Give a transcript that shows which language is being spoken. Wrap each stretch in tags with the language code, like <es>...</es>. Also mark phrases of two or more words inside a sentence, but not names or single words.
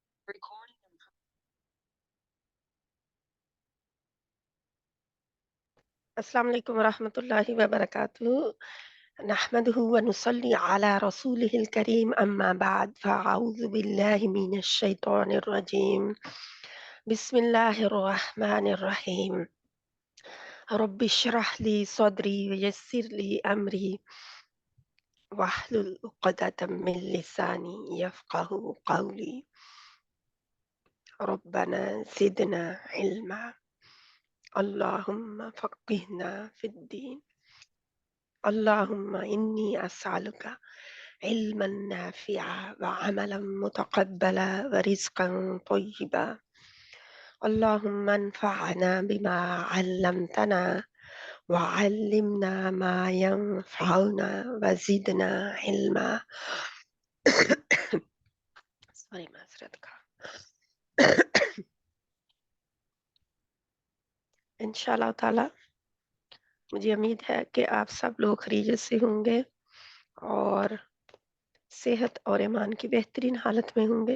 <ar>السلام عليكم ورحمة الله وبركاته نحمده ونصلي على رسوله الكريم أما بعد فأعوذ بالله من الشيطان الرجيم بسم الله الرحمن الرحيم رب اشرح لي صدري ويسر لي أمري واحلل عقدة من لساني يفقهوا قولي ربنا زدنا علما اللهم فقهنا في الدين اللهم إني أسألك علما نافعا وعملا متقبلا ورزقا طيبا اللهم انفعنا بما علمتنا وعلمنا ما ينفعنا وزدنا علما.</ar> <ur>سوری معذرت کا. ان شاء اللہ تعالی مجھے امید ہے کہ آپ سب لوگ خیریت سے ہوں گے اور صحت اور ایمان کی بہترین حالت میں ہوں گے.</ur>